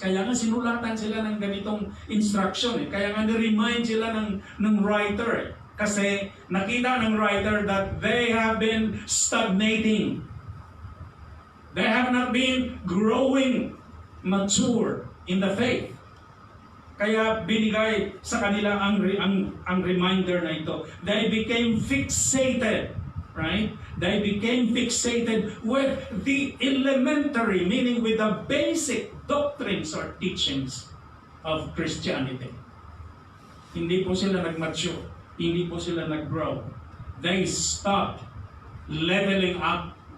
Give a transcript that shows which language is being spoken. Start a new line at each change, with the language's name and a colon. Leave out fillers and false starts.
Filipino: Kaya nga sinulatan sila ng ganitong instruction. Kaya nga ni-remind sila ng writer. Kasi nakita ng
English: writer that they have been stagnating. They have not been growing mature in the faith.
Filipino: Kaya binigay sa kanila ang reminder na ito.
English: They became fixated, right? They became fixated with the elementary, meaning with the basic doctrines or teachings of Christianity.
Filipino: Hindi po sila nag-mature. Hindi po sila nag-grow.
English: They stopped leveling up.